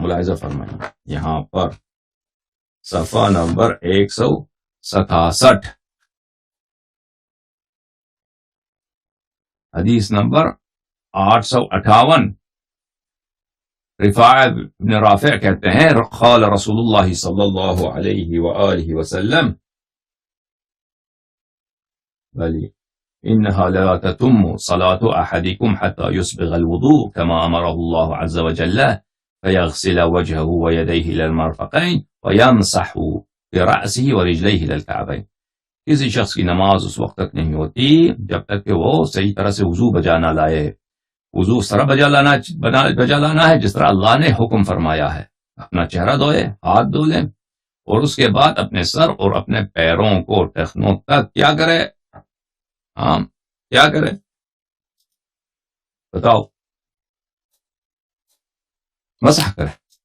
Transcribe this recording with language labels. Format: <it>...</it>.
<ur>ملاحظہ فرمائیں یہاں پر صفحہ نمبر 167، حدیث نمبر 858. رفاع بن رافع کہتے ہیں</ur> <ar>قال رسول اللہ صلی اللہ علیہ وآلہ وسلم، إنها لا تتم صلاة أحدكم حتى يسبغ الوضوء كما أمره الله عز وجل فيغسل وجهه ويديه إلى المرفقين ويمسح برأسه ورجليه إلى الكعبين.</ar> <ur>کسی شخص کی نماز اس وقت تک نہیں ہوتی جب تک کہ وہ صحیح طرح سے وضو بجا نہ لائے. وضو اس طرح بجا لانا ہے جس طرح اللہ نے حکم فرمایا ہے. اپنا چہرہ دھوئے، ہاتھ دھو لیں، اور اس کے بعد اپنے سر اور اپنے پیروں کو ٹخنوں تک کیا کرے؟ کیا کرے بتاؤ؟ مسح کرے.</ur>